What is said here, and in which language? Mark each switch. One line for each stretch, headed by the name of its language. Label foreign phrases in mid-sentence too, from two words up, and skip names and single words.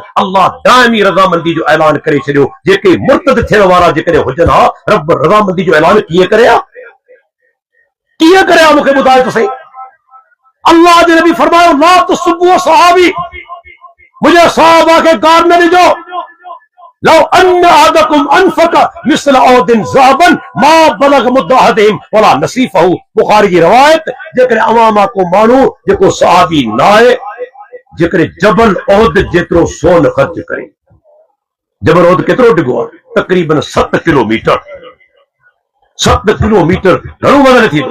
Sindhi: अल्लाह दाइमी रज़ामंदी जो ऐलान करे छॾियो। जेके मुर्तद थियण वारा जेकॾहिं हुजनि हा, रब रज़ामंदी जो ऐलान कीअं करे हा, कीअं करे हा, मूंखे ॿुधायो त सही। अल्लाह जे नबी फरमायो
Arabic: لا تسبوا
Sindhi: सहाबी, मुंहिंजे सहाबा खे गार न ॾिजो।
Arabic: لو أن أحدكم أنفق مثل أحد ذهبا ما بلغ مد أحدهم ولا نصيفه.
Sindhi: बुखारी जी रवायत। जेकॾहिं अवां मां को माण्हू जेको सहाबी न आहे, जेकॾहिं जबल ओहद जेतिरो सोन ख़र्च करे, जबल ओहद केतिरो डिघो आहे, तक़रीबन 7 किलोमीटर। 7 किलोमीटर घणो वज़न थींदो।